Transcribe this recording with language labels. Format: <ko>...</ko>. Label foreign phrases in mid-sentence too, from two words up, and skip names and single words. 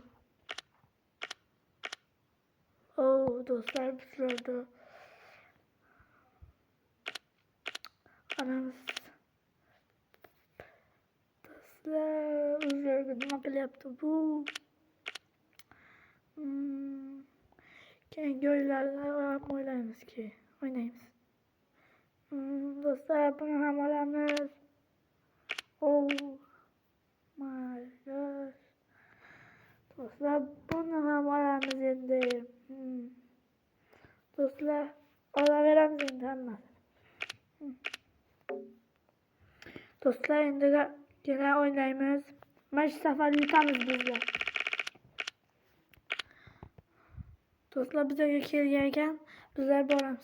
<uz>Do'stlar, bizlarda anamiz do'stlar o'zlariga nima qilyapti bu? Keyingi o'yinlarni ham o'ylaymizki, o'ynaymiz. Do'stlar, buni ham olamiz.</uz> <en>Oh my gosh.</en> <uz>Do'stlar, buni ham olamiz endi. Do'stlar, olaveramiz endi hammasini. Do'stlar, endi yana o'ynaymiz. Mana shu safar yutamiz bizlar. Do'stlar, bizga kelgan ekan, bizlar boramiz.</uz>